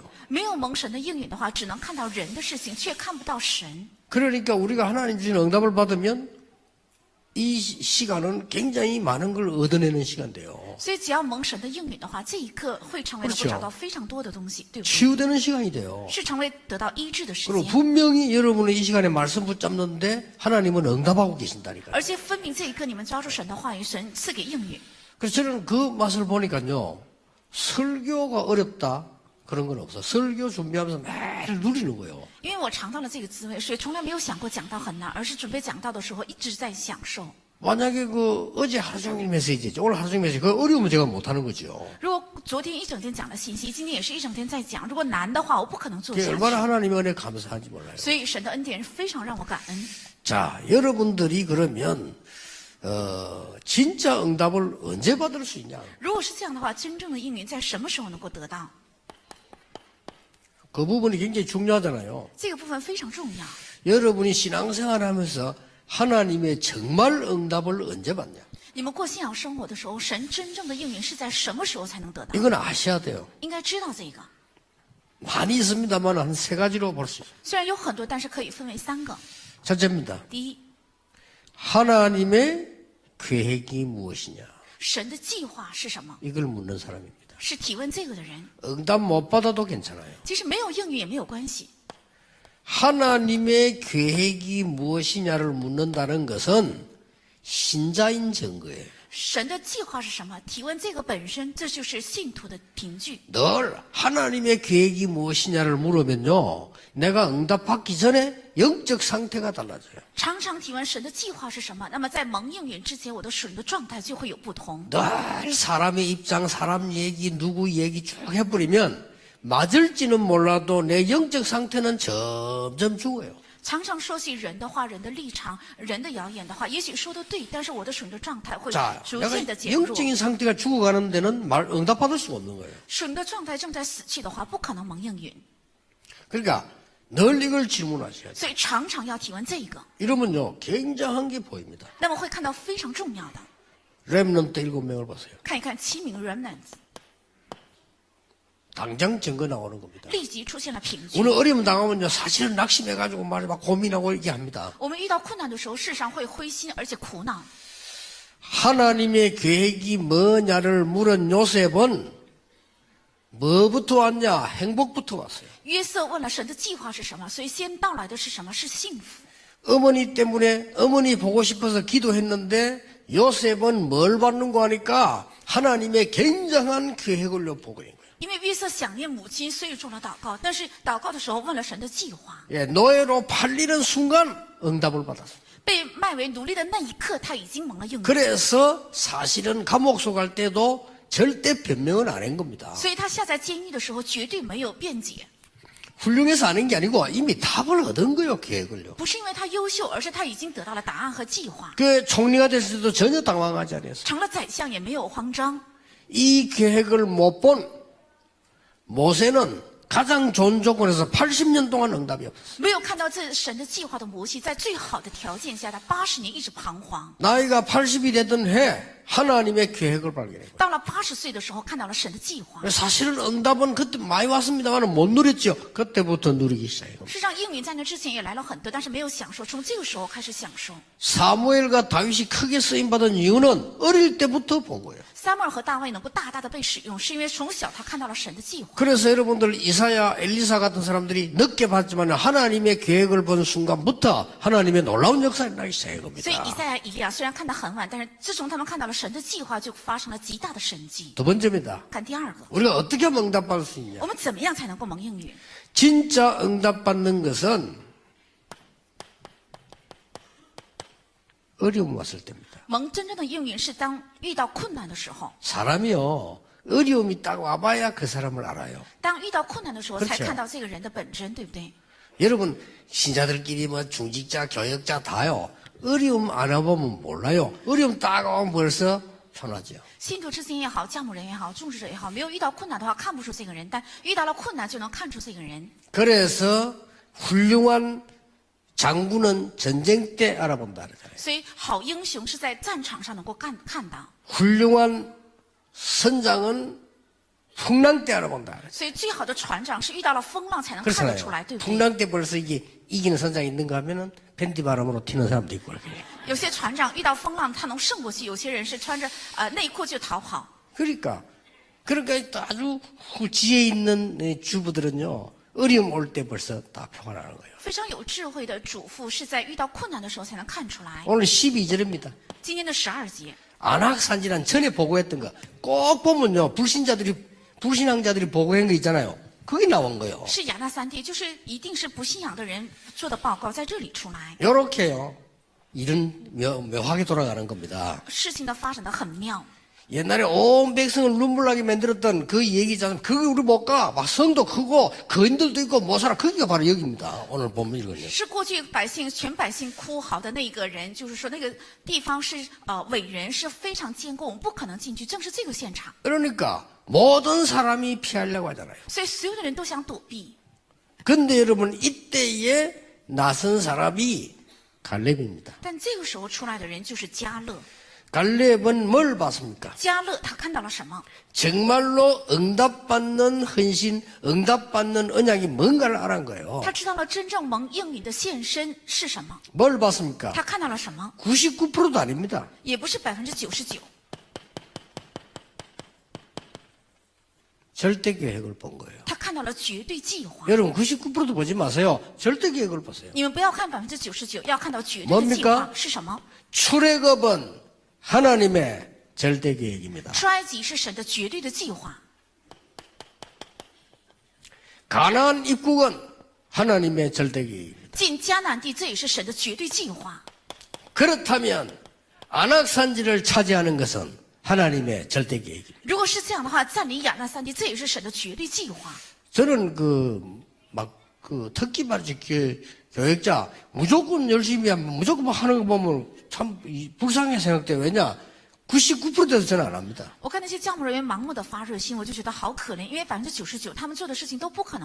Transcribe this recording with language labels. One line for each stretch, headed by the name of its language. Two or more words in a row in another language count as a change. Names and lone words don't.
Chinese: 没有蒙神的应允的话，只能看到人的事情，却看不到神。
Korean: 그러니까 우리가 하나님 주신 응답을 받으면 이 시간은 굉장히 많은 걸 얻어내는 시간인데요.
Chinese: 所以，只要蒙神的应允的话，这一刻会成为能够
Korean: 그렇죠
Chinese: 找到非常多的东西，对不对？
Korean: 치유되는 시간이 돼요.
Chinese: 是成为得到医治的时
Korean: 그리고
Chinese: 间。
Korean: 분명히 여러분은 이 시간에 말씀 붙잡는데 하나님은 응답하고 계신다니까요.
Chinese: 而且分明这一刻，你们抓住神的话语，神赐给应允。
Korean: 그래서 저는 그 맛을 보니까요, 설교가 어렵다 그런 건 없어. 설교 준비하면서 매일 누리는 거예요.
Chinese: 因为我尝到了这个滋味，所以从来没有想过讲道很难，而是准备讲道的时候一直在享受。
Korean: 만약에 어제 하루 종일 메시지죠. 오늘 하루 종일 메시지. 그 어려우면 제가 못하는 거죠.
Chinese: 如果昨天一整天讲了信息，今天也是一整天在讲，如果难的话，我不可能做
Korean: 그게
Chinese: 下
Korean: 얼마나
Chinese: 去。
Korean: 하나님의 은혜 감사한지 몰라요.
Chinese: 所以神的恩典非常让我感恩。
Korean: 자, 여러분들이 그러면 진짜 응답을 언제 받을 수 있냐?
Chinese: 如果是这样的话，真正的应允在什么时候能够得到？
Korean: 그 부분이 굉장히 중요하잖아요.
Chinese: 这个部分非常重要。
Korean: 여러분이 신앙생활하면서 하나님의 정말 응답을 언제 받냐?
Chinese: 你们过信仰生活的时候，神真正的应允是在什么时候才能得到？
Korean: 이건 아셔야 돼요.
Chinese: 应该知道这个。
Korean: 많이 있습니다만 한 3가지로 볼 수 있어요.
Chinese: 虽然有很多，但是可以分为3个。
Korean: 첫째입니다.
Chinese: 第一，
Korean: 하나님의 계획이 무엇이냐?
Chinese: 神的计划是什么？
Korean: 이걸 묻는 사람입니다.
Chinese: 是提问这个的人。
Korean: 응답 못 받아도 괜찮아요.
Chinese: 其实没有应允也没有关系。
Korean: 하나님의 계획이 무엇이냐를 묻는다는 것은 신자인 증거예요.
Chinese: 神的计划是什么？提问这个本身，这就是信徒的凭据。
Korean: 늘 하나님의 계획이 무엇이냐를 물으면요, 내가 응답받기 전에 영적 상태가 달라져요.
Chinese: 常常提问神的计划是什么，那么在蒙应允之前，我的属灵的状态就会有不同。
Korean: 늘 사람의 입장, 사람 얘기, 누구 얘기 쭉 해버리면 맞을지는 몰라도 내 영적 상태는 점점 죽어요.
Chinese: 常常说起人的话、人的立场、人的谣言的话，也许说的对，但是我的属灵的状态会
Korean: 자,
Chinese: 逐
Korean: 내가
Chinese: 渐的减弱。
Korean: 영적인 상태가 죽어가는 데는 응답받을 수가 없는 거예요.
Chinese: 属灵的状态正在死去的话，不可能蒙应允。
Korean: 그러니까 늘 이걸 질문하셔야 돼요.
Chinese: 所以常常要提问这个，
Korean: 이러면요, 굉장한 게 보입니다.
Chinese: 那么会看到非常重要的。
Korean: 렘넌트 7명을 보세요.
Chinese: 看一看7名 remnants，
Korean: 당장 증거 나오는 겁니다.
Chinese: 立即出现了凭据。
Korean: 오늘 어려움 당하면요, 사실은 낙심해가지고 막 고민하고 얘기합니다.
Chinese: 我们遇到困难的时候，事实上会灰心而且苦恼。
Korean: 하나님의 계획이 뭐냐를 물은 요셉은 뭐부터 왔냐? 행복부터 왔어요.
Chinese: 约瑟问了神的计划是什么，所以先到来的是什么？是幸福。
Korean: 어머니 때문에 어머니 보고 싶어서 기도했는데 요셉은 뭘 받는고 하니까 하나님의 굉장한 계획을 보고 있는 거예요.
Chinese: 因为约瑟想念母亲，所以做了祷告。但是祷告的时候问了神的计划。
Korean: 예, 노예로 팔리는 순간 응답을 받았어요.
Chinese: 被卖为奴隶的那一刻，他已经蒙了应允。
Korean: 그래서 사실은 감옥 속 갈 때도 절대 변명은 안 한 겁니다.
Chinese: 所以他下在监狱的时候，绝对没有辩解，
Korean: 훌륭해서 아는 게 아니고 이미 답을 얻은 거예요, 계획을요.
Chinese: 不是因为他优秀，而是他已经得到了答案和计划。
Korean: 그 총리가 됐을 때도 전혀 당황하지 않았어요.
Chinese: 成了宰相也没有慌张。
Korean: 이 계획을 못 본 모세는 가장 좋은 조건에서 80년 동안 응답이 없었어요.
Chinese: 没有看到这神的计划的摩西，在最好的条件下，他80年一直彷徨。
Korean: 나이가 80이 되던 해 하나님의 계획을 발견했어요.
Chinese: 到了80岁的时候，看到了神的计划。
Korean: 사실은 응답은 그때 많이 왔습니다만 못 누렸죠. 그때부터 누리기 시작해요.
Chinese: 事实上，应允在那之前也来了很多，但是没有享受。从这个时候开始享受。
Korean: 사무엘과 다윗이 크게 쓰임받은 이유는 어릴 때부터 본 거예요.
Chinese: 撒母耳和大卫能够大大的被使用，是因为从小他看到了神的计划。
Korean: 그래서 여러분들 이사야, 엘리사 같은 사람들이 늦게 봤지만 하나님의 계획을 본 순간부터 하나님의 놀라운 역사가 나기 시작한
Chinese: 所以以
Korean: 겁니다.
Chinese: 赛亚、以利亚虽然看得很晚，但是自从他们看到了神的计划，就发生了极大的神迹。
Korean: 두 번째입니다.
Chinese: 看第二个，
Korean: 우리가 어떻게 하면 응답받을 수 있냐?
Chinese: 我们怎么样才能够蒙应允？
Korean: 진짜 응답받는 것은 어려움 왔을 때입니다.
Chinese: 蒙真正的应允是当遇到困难的时候，
Korean: 사람이요, 어려움이 딱 와봐야 그 사람을 알아요.
Chinese: 当遇到困难的时候，
Korean: 그렇죠
Chinese: 才看到这个人的本真，对不对？
Korean: 여러분, 신자들끼리 뭐 중직자, 교역자 다요. 어려움 안 와보면 몰라요. 어려움 딱 오면 벌써 편하죠.
Chinese: 信徒之间也好，教牧人也好，种植者也好，没有遇到困难的话，看不出这个人；但遇到了困难，就能看出这个人。
Korean: 그래서 훌륭한 장군은 전쟁 때 알아본다 그러잖아요.
Chinese: 所以，好英雄是在战场上能够看到。
Korean: 훌륭한 선장은 풍랑 때 알아본다 그러잖아요.
Chinese: 所以，最好的船长是遇到了风浪才能看得出来，
Korean: 그렇잖아요.
Chinese: 对不对？
Korean: 풍랑 때 벌써 이게 이기는 선장이 있는가 하면은 팬티 바람으로 튀는 사람도 있고 그렇게.
Chinese: 有些船长遇到风浪，他能胜过去；有些人是穿着内裤就逃跑。
Korean: 그러니까 아주 지혜 있는 주부들은요 어려움 올 때 벌써 다 표가 나는 거예요.
Chinese: 非常有智慧的主妇是在遇到困难的时候才能看出来。
Korean: 오늘 12절입니다.
Chinese: 今天的12节，
Korean: 안악산지란 전에 보고했던 거 꼭 보면요 불신앙자들이 보고한 거 있잖아요. 그게 나온 거예요.
Chinese: 是亚纳三地，就是一定是不信仰的人做的报告，在这里出来。
Korean: 요렇게요. 일은 묘하게 돌아가는 겁니다.
Chinese: 事情的发展的很妙。
Korean: 옛날에 온 백성을 눈물나게 만들었던 그 얘기잖아요. 그게 우리 못 가. 막 성도 크고 거인들도 있고 못 살아. 거기가 바로 여기입니다. 오늘 보면 이거는요.
Chinese: 是过去全百姓哭嚎的那个人，就是说那个地方是伟人，是非常坚固，我们不可能进去，正是这个现场。
Korean: 그러니까 모든 사람이 피하려고 하잖아요.
Chinese: 所以所有的人都想躲避。
Korean: 근데 여러분 이때에 나선 사람이 갈렙입니다.
Chinese: 但这个时候出来的人就是迦勒。
Korean: 갈렙은 뭘 봤습니까?
Chinese: 迦勒他看到了什么？
Korean: 정말로 응답받는 헌신, 응답받는 언약이 뭔가를 알은 거예요.
Chinese: 他知道了真正蒙应允的献身是什么。
Korean: 뭘 봤습니까?
Chinese: 他看到了什么？
Korean: 99%도 아닙니다.
Chinese: 也不是99%，
Korean: 절대 계획을 본 거예요.
Chinese: 他看到了绝对计划。
Korean: 여러분 99%도 보지 마세요. 절대 계획을 보세요.
Chinese: 你们不要看99%，要看到绝对的计划
Korean: 뭡니까
Chinese: 是什么？
Korean: 출애굽은 하나님의 절대 계획입니다.
Chinese: 出埃及是神的绝对的计划，
Korean: 가나안 입국은 하나님의 절대 계획입니다.
Chinese: 进迦南地这也是神的绝对计划。
Korean: 그렇다면 안악산지를 차지하는 것은 하나님의 절대 계획입니다.
Chinese: 如果是这样的话，占领亚纳三地这也是神的绝对计划。
Korean: 저는 특히 말이죠. 교역자 무조건 열심히 하면 무조건 막 하는 거 보면 참 불쌍하게 생각돼요. 왜냐? 99%돼서 저는 안 합니다.
Chinese: 我看那些教牧人员盲目的发热心，我就觉得好可怜，因为99%他们做的事情都不可能